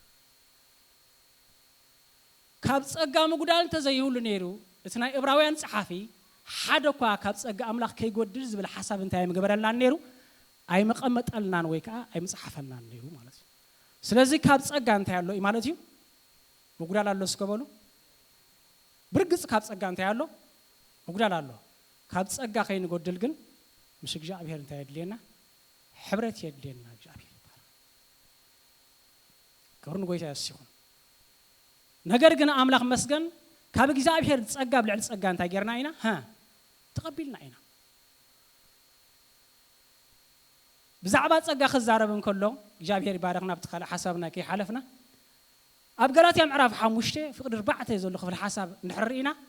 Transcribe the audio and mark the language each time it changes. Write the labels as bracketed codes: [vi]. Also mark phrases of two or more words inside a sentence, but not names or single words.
[ti] ካብ ጸጋ መጉዳል ተዘይሁሉ ነይሩ እቲ ናይ ዕብራውያን ጸሓፊ ሓደ እኳ ካብ ጸጋ አምላኽ ከይጎድል ዝብል ሓሳብ እንታይ መገበረልና ነይሩ ኣይመቐመጠልናን ወይ ከዓ ኣይመጽሓፈልናን ነይሩ ማለት እዩ ስለዚህ ካብ ጸጋ እንታይ ያለው ማለት እዩ መጉዳል አለው እስከበሉ ብርግጽ ካብ ጸጋ እንታይ ያለው መጉዳል አለው ካብ ጸጋ ከይንጎድል ግን ምስ እግዚአብሔር እንታይ ይድልየና ሕብረት ይድልየና እግዚአብሔር ይባረክ ክብርን ጎይታ ይስኹን ነገር ግን አምላኽ መስገን ካብ እግዚአብሔር ጸጋ ብልዕል ጸጋ እንታይ ጌርና ኢና ተቀቢልና ኢና ብዛዕባ ጸጋ ክዛረብን ከሎ እግዚአብሔር ይባረክና ብትኻለ ሓሳብና ከይሓለፍና ኣብ ገላትያ ምዕራፍ 5 ፍቅዲ 4 ዘሎ ክፍል ሓሳብ ንሕርኢና